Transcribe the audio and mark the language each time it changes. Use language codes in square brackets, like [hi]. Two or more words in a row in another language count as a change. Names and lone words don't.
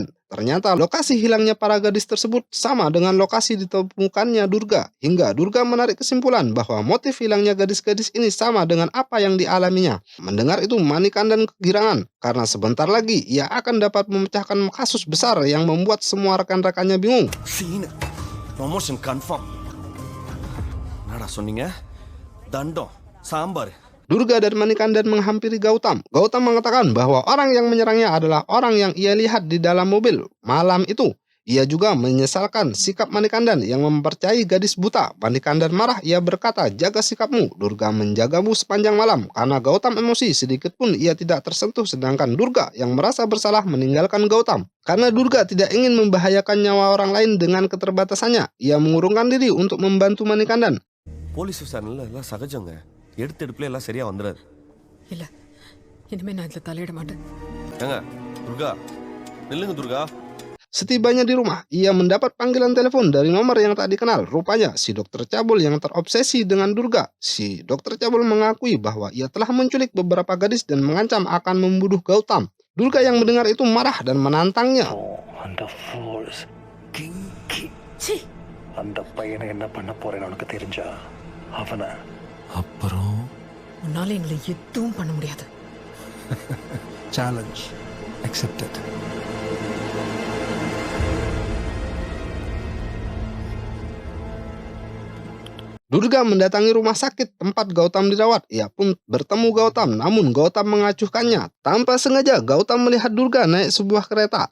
[id] Ternyata lokasi hilangnya para gadis tersebut sama dengan lokasi ditemukannya Durga. Hingga Durga menarik kesimpulan bahwa motif hilangnya gadis-gadis ini sama dengan apa yang dialaminya. Mendengar itu Manikandan kegirangan. Karena sebentar lagi ia akan dapat memecahkan kasus besar yang membuat semua rekan-rekannya bingung. [en] Scene. Promotion confirm. [ta] என்னடா சொன்னீங்க? தண்டம், சாம்பார். [id] Durga dan Manikandan menghampiri Gautam. Gautam mengatakan bahwa orang yang menyerangnya adalah orang yang ia lihat di dalam mobil malam itu. Ia juga menyesalkan sikap Manikandan yang mempercayai gadis buta. Manikandan marah, ia berkata, "Jaga sikapmu." Durga menjagamu sepanjang malam. Karena Gautam emosi, sedikit pun ia tidak tersentuh, sedangkan Durga yang merasa bersalah meninggalkan Gautam. Karena Durga tidak ingin membahayakan nyawa orang lain dengan keterbatasannya, ia mengurungkan diri untuk membantu Manikandan. [ta] போலீஸ் விசாரணையில் எல்லாம் சகஜங்க. எடுத்தெடுப்புல எல்லாம் சரியா வந்துடாது. இல்ல இனிமே நான் இதுல தலையிட மாட்டேன். ஏங்க துர்கா, நில்லுங்க துர்கா. [id] Setibanya di rumah, ia mendapat panggilan telepon dari nomor yang tak dikenal. Rupanya si dokter cabul yang terobsesi dengan Durga. Si dokter cabul mengakui bahwa ia telah menculik beberapa gadis dan mengancam akan membunuh Gautam. Durga yang mendengar itu marah dan menantangnya. [ta] அந்த ஃபோர்ஸ் கிங்கி அந்த பையனை என்ன பண்ண போறேன்னு உனக்கு தெரிஞ்சா அவனை அப்புறம் உன்னால எங்களை எதுவும் பண்ண முடியாது. [en] challenge accepted. [id] Durga mendatangi rumah sakit tempat Gautam dirawat. Ia pun bertemu Gautam, namun Gautam mengacuhkannya. Tanpa sengaja Gautam melihat Durga naik sebuah kereta.